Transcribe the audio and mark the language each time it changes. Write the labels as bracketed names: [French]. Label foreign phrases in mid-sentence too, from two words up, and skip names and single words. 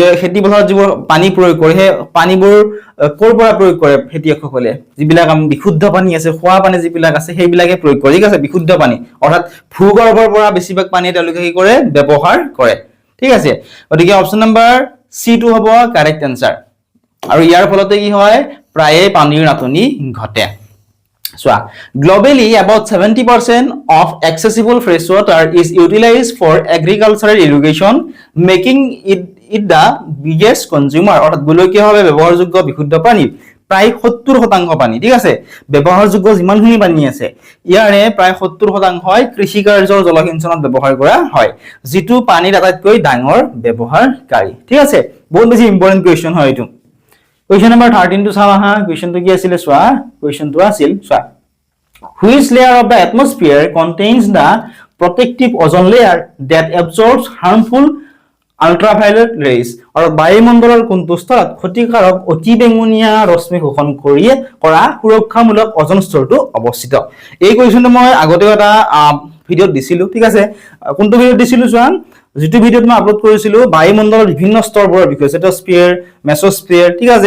[Assamese] খেতি পথাৰত যিবোৰ পানী প্ৰয়োগ কৰে হে পানীবোৰ কৰ পৰা প্ৰয়োগ কৰে খেতিয়কসকলে যিবিলাক বিশুদ্ধ পানী আছে খোৱা পানী যিবিলাক আছে সেইবিলাকে প্ৰয়োগ কৰে ঠিক আছে বিশুদ্ধ পানী অৰ্থাৎ ভূগৰ্ভৰ পৰা বেছিভাগ পানী তেওঁলোকে কি কৰে ব্যৱহাৰ কৰে ঠিক আছে গতিকে [English] option number C [Assamese] টো হ'ব [English] correct answer [Assamese] আৰু ইয়াৰ ফলতে কি হয় প্ৰায়ে পানীৰ নাটনি ঘটে [English] So, globally, about 70% of accessible fresh water is utilized for agricultural irrigation, making it the biggest consumer. [Assamese] অর্থাৎ গোলকীয়ভাৱে ব্যৱহাৰযোগ্য বিশুদ্ধ পানী প্ৰায় 70% পানী, ঠিক আছে। ব্যৱহাৰযোগ্য যিমানখিনি পানী আছে ইয়াৰে প্ৰায় 70% কৃষি কাৰ্যৰ জলসিঞ্চনত ব্যৱহাৰ কৰা হয়, যিটো পানীৰ আটাইতকৈ ডাঙৰ ব্যৱহাৰকাৰী, ঠিক আছে। বহুত বেছি [English] important question [Assamese] হয় এইটো। [English] question number [Assamese] 13 টো চাও আহা। কোৱেশ্চনটো কি আছিল চোৱা। কোৱেশ্চনটো আছিল চোৱা, [English] which layer of the atmosphere contains the protective ozone layer that absorbs harmful ultraviolet rays? [Assamese] और বায়ুমণ্ডলৰ কোনটো স্তৰত ক্ষতিকাৰক অতি বেঙুনীয়া ৰশ্মি শোষণ কৰা সুৰক্ষামূলক অজন স্তৰটো অৱস্থিত? এই কোৱেশ্চনটো মই আগতে এটা ভিডিঅ'ত দিছিলো, ঠিক আছে। কোনটো ভিডিঅ'ত দিছিলো চোৱা, যেটো ভিডিঅ'ত মই আপলোড কৰিছিলো বায়ুমণ্ডলৰ বিভিন্ন স্তৰবোৰৰ বিষয়ে, [English] stratosphere, mesosphere, [Assamese] ঠিক আছে।